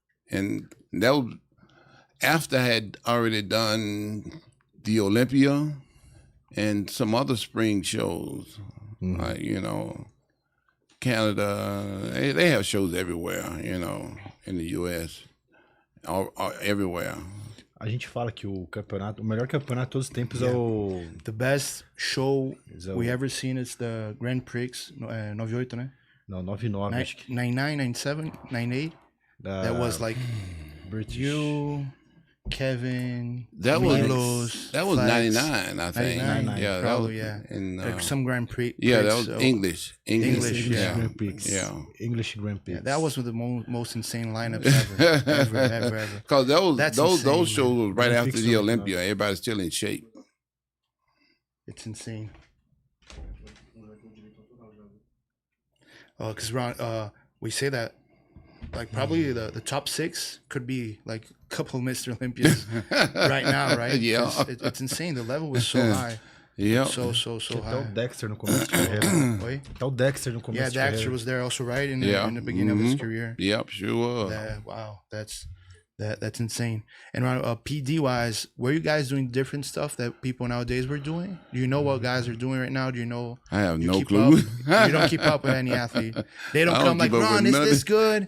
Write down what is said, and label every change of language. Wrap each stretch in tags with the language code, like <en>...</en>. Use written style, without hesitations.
<en>And that was after I had already done the Olympia and some other spring shows, like, you know, Canada. They have shows everywhere, you know, in the U.S., everywhere.</en> <pt>A gente fala que o melhor campeonato de todos os tempos é o...</pt> <en>The best show we ever seen is the Grand Prix 98, né?</en> <pt>Não, 99, acho que...</pt> <en>99, 97, 98. That was like British. You... Kevin, that Milos, was 99, I think. 99, yeah, probably, that was, yeah. Like some Grand Prix. Yeah, that was English, yeah. Grand Prix. Yeah, English Grand Prix. Yeah, that was the most insane lineups ever. Because those shows was right after the Olympia. Everybody's still in shape. It's insane. Because Ron, we say that like probably the top 6 could be like a couple of Mr. Olympias right now, right? Yeah. It's insane. The level was so high. Yeah. So high.</en> <pt>Até o Dexter no começo de carreira. Oi? Até o Dexter no começo de carreira.</pt> <en>Yeah, Dexter was there also, right? In the beginning of his career. Yep, sure was. Wow, that's insane. And PD wise, were you guys doing different stuff that people nowadays were doing? Do you know what guys are doing right now? Do you know? I have no clue. You don't keep up with any athlete. They don't come like, Ron, is this good?</en>